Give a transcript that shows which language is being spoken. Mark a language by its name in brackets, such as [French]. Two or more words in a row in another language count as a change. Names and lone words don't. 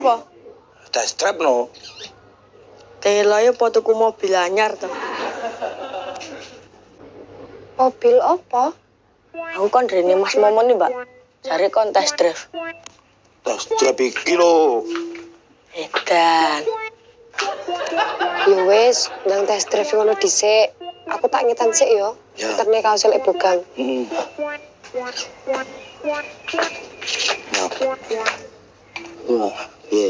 [Javanese] Apa? [English] Test drive [Javanese] no. Telayo po tuku mobil anyar to. Mobil apa? Aku kan rene Mas Momon nih, Mbak. Cari kon [English] test drive. Test drive [Javanese] iki lho. Edan. Ya wis, nang [English] test drive [Javanese] ngono dhisik. Aku tak ngetan sik yo. Ya. Terne kaos lek bogang. Heeh. Wah, iya.